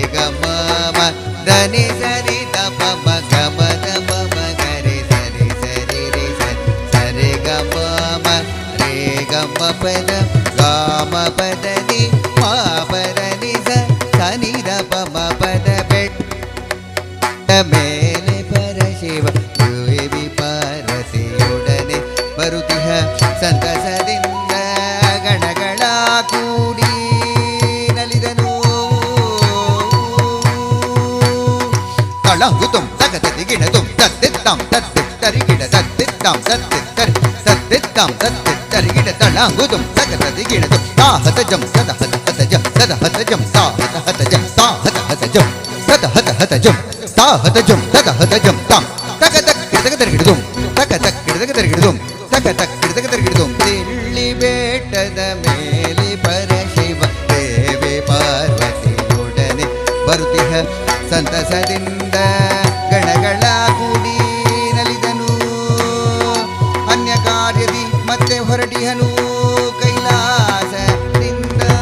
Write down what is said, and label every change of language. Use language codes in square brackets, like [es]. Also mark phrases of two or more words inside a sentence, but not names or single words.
[kn] ಗಮ ಧನಿ ಸರಿ ದಪ ಗಮ ದಪ ಗರೆ ಸರಿ ಸರಿ ರೇ ಸರಿ ಗಮ ರೇ ಗಮ ಪದ ಗಾಮ ಪದ ನಿ ಮಾ ಪದ ನಿ ಸನಿ ದಪ ಪದ ಬೆಟ್ಟ ಮೇಲೆ ಪರಶಿವ ದೇವಿ ಪಾರ್ವತಿಯೊಡನೆ ಬರುತಿಹ ಸಂತಸದಿಂದ ಗಣಗಳ ಕೂಡಿ ನಲಿದನು ತಳಂಗುತುಂ ತಗತದಿ ಗಿಣತುಂ ತತ್ತಿತ್ತಾಂ ತತ್ತಿತ್ತರಿ ಗಿಡ ತತ್ತಿತ್ತಾಂ ತತ್ತಿತ್ತರಿ ತತ್ತಿತ್ತಾಂ ತತ್ತಿತ್ತರಿ ಗಿಡ ತಳಂಗುತುಂ ತಗತದಿ ಗಿಣತುಂ ತಾಹತ ಜಂ ತದ ಹತ ಹತ ಜಂ ತದ ಹತ ಜಂ ತಾಹತ ಹತ ಜಂ ತಾಹತ ಹತ ಜಂ ತದ ಹತ ಹತ ಜಂ ತಾಹತ ಜಂ ತದ ಹತ ಜಂ ತಾಂ ತಗತಕ್ ಗಿಡದಗದರಿ ಗಿಡದುಂ ತಗತಕ್ ಗಿಡದಗದರಿ ಗಿಡದುಂ ತಗತಕ್ ಗಿಡದಗದರಿ ಗಿಡದುಂ ತಿಳ್ಳಿ ಬೆಟ್ಟದ ಮೇಲೆ ಪರಶಿವ ದೇವಿ ಪಾರ್ವತಿಯೊಡನೆ ಬರುತಿಹ ಸಂತಸದಿಂದ ಗಣಗಳ ಕೂಡಿ ನಲಿದನು ಅನ್ಯ ಕಾರ್ಯದಿ ಮತ್ತೆ ಹೊರಟಿಹನು ಕೈಲಾಸದಿಂದ